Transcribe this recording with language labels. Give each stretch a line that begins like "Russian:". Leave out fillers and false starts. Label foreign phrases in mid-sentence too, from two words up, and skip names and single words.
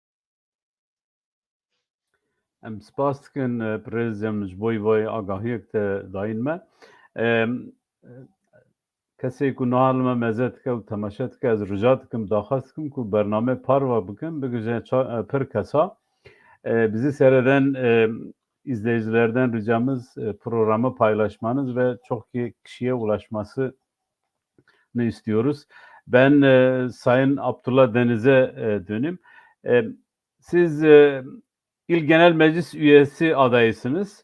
Kurdish: Em spas dikin Pirêz em ji bo vê agahiyek te dayîn me. Kesê ku nihal me meze dike û temaşe dike ez rica dikim daxwaz dikim ku bername parva bikin bigije pir kesa
Turkish: bizi seyreden izleyicilerden ricamız programı paylaşmanız ve çok kişiye ulaşmasını istiyoruz. Ben Sayın Abdullah Deniz'e döneyim. Siz İl Genel Meclis üyesi adaysınız.